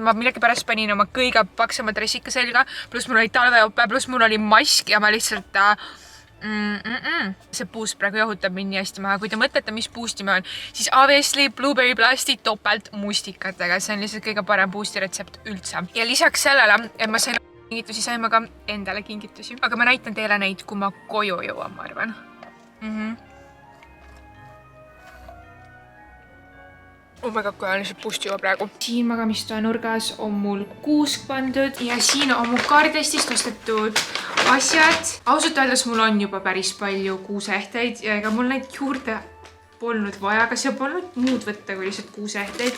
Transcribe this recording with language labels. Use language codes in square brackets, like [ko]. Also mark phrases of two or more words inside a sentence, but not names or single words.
[et] Ma millegipärast panin oma kõige paksema dressika selga, pluss mul oli talvejope, pluss mul oli mask ja ma lihtsalt see boost praegu jahutab mind nii hästi maha. Kui te mõtlete, mis boost'i ma on, siis obviously Blueberry Blasti topelt mustikatega. See on lihtsalt kõige parem boost'i retsept üldse. Ja lisaks sellele, et ma sain kingitusi, sain ma ka endale kingitusi. Aga ma näitan teile neid, kui ma koju jõuan, ma arvan. [en] Oh my god, [et] kui on lihtsalt boost'i juba praegu. Siin magamistoa nurgas on mul kuusk pandud ja siin on mu Kaardestist ostetud asjad. Ausalt öeldes mul on juba päris palju kuusehteid ja ega mul neid juurde polnud vaja, aga see polnud muud võtta kui lihtsalt kuusehteid.